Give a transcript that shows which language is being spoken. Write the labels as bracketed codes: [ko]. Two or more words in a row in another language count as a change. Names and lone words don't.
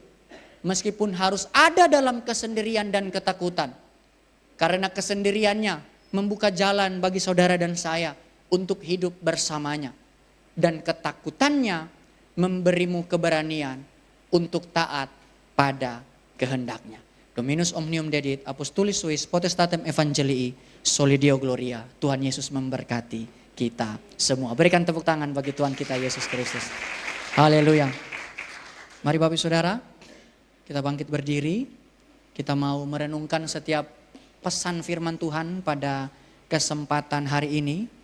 [id] Meskipun harus ada dalam kesendirian dan ketakutan. Karena kesendiriannya membuka jalan bagi saudara dan saya untuk hidup bersamanya. Dan ketakutannya memberimu keberanian untuk taat pada kehendaknya. [la] Dominus omnium dedit, apostolis suis, potestatem evangelii, soli Deo gloria. [id] Tuhan Yesus memberkati kita semua. Berikan tepuk tangan bagi Tuhan kita Yesus Kristus. Haleluya. Mari Bapak Saudara, kita bangkit berdiri. Kita mau merenungkan setiap pesan firman Tuhan pada kesempatan hari ini.